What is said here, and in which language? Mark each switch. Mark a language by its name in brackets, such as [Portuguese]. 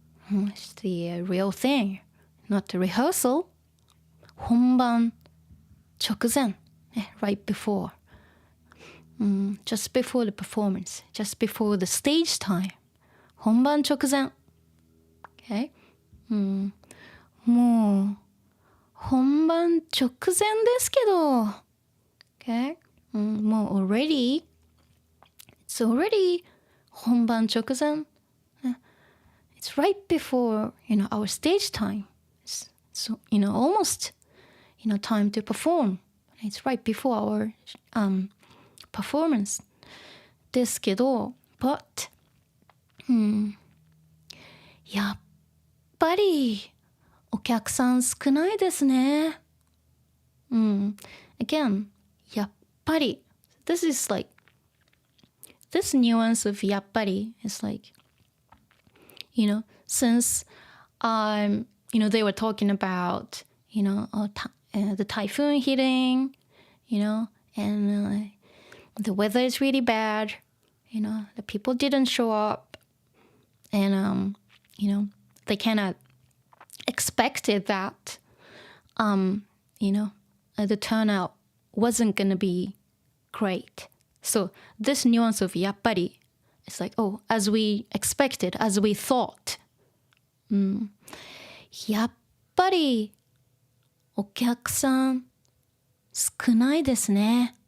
[English] It's the real thing, not the rehearsal. [Japanese] 本番。直前。 [English] right before. Just before the performance. Just before the stage time. [Japanese] 本番直前。 [English] Okay? [Japanese] もう本番直前ですけど [English] Okay? [Japanese] もう [English] already It's already [Japanese] 本番直前 [English] It's right before our stage time. So almost time to perform. It's right before our performance [Japanese] ですけど [English] But [Japanese] やっぱりお客さん少ないですね。 [English] Again, やっぱり This is like This nuance of やっぱり is like since they were talking about the typhoon hitting and the weather is really bad, the people didn't show up and they cannot expected that the turnout wasn't gonna be great. So this nuance of やっぱり it's like as we expected, as we thought. [Japanese] やっぱりお客さん少ないですね。